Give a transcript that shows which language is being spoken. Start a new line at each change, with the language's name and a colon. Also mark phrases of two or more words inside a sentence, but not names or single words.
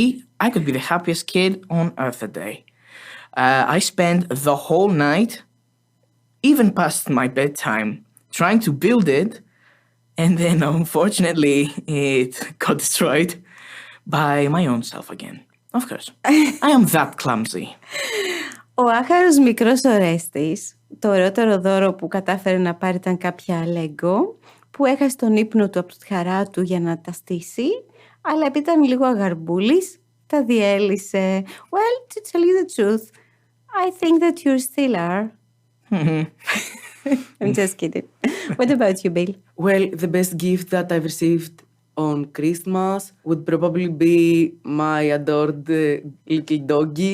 English: I could be the happiest kid on earth that day. I spent the whole night, even past my bedtime, trying to build it. And then, unfortunately, it got destroyed by my own self again. Of course. I am that clumsy.
Greek: Ο άχαρος μικρός Ορέστης, το ωραιότερο δώρο που κατάφερε να πάρει ήταν κάποια Lego, που έχασε τον ύπνο του από τη χαρά του για να τα στήσει, αλλά επειδή ήταν λίγο αγαρμπούλης, τα διέλυσε.
English: Well, to tell you the truth, I think that you still are. I'm just kidding. What about you, Bill? Well, the best gift that I've received on Christmas would probably be my adored little doggy.